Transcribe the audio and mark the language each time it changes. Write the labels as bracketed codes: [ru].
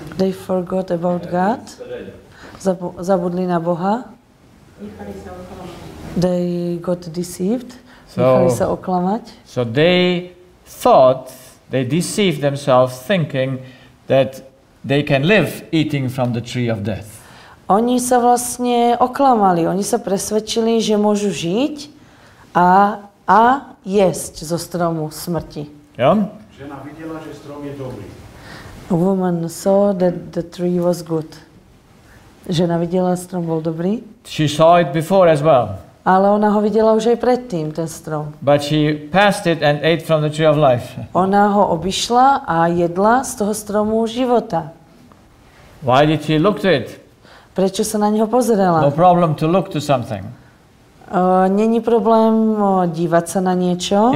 [en] They forgot about God. [sk] Zabudli na Boha. [en] They got deceived. [sk] Nechali sa oklamať. [en] So they thought, they deceived themselves thinking that they can live eating from the tree of death. [sk] Oni sa vlastne oklamali. Oni sa presvedčili, že môžu žiť a jesť zo stromu smrti. [en] Yeah? [cs] Žena viděla, že strom je dobrý. [en] A woman saw that the tree was good. [sk] Žena videla, strom bol dobrý. [en] She saw it before as well. [sk] Ale ona ho videla už aj predtým, ten strom. [en] But she passed it and ate from the tree of life. [sk] Ona ho obišla a jedla z toho stromu života. [en] Why did she look to it? [sk] Prečo sa na neho pozerala? [en] No problem to look to something. [sk] Není problém dívať sa na niečo.